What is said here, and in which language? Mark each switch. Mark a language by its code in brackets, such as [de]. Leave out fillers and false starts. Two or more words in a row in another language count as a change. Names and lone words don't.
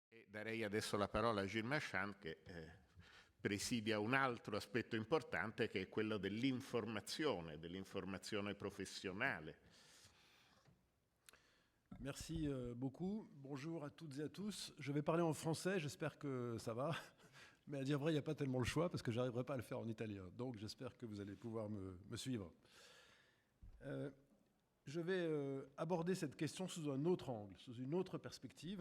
[it] darei adesso la parola a Gilles Marchand che presidia un altro aspetto importante che è quello dell'informazione professionnelle. [fr] Merci beaucoup. Bonjour à toutes et à tous. Je vais parler en français, j'espère que ça va. Mais à dire vrai, il n'y a pas tellement le choix parce que je n'arriverai pas à le faire en italien. Donc j'espère que vous allez pouvoir me suivre. Je vais aborder cette question sous un autre angle, sous une autre perspective.